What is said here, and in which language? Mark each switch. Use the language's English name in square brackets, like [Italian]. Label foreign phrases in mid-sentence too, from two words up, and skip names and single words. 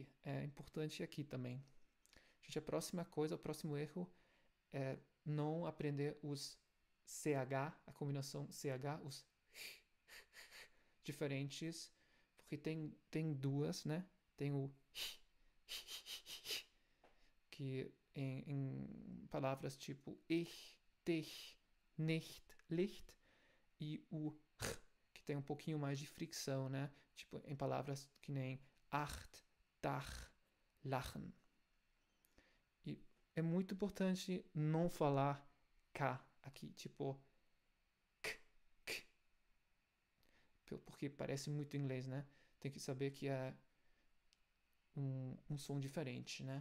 [Portuguese] É importante aqui também. Gente, a próxima coisa, o próximo erro é não aprender os CH, a combinação CH, os diferentes, porque tem duas, né? Tem o que em palavras tipo [German] ich, dich, nicht, Licht, [Portuguese] e o que tem um pouquinho mais de fricção, né? Tipo em palavras que nem [German] acht, dach, lachen. [Portuguese] E é muito importante não falar K aqui, tipo k, k, porque parece muito inglês, né? Tem que saber que é um som diferente, né?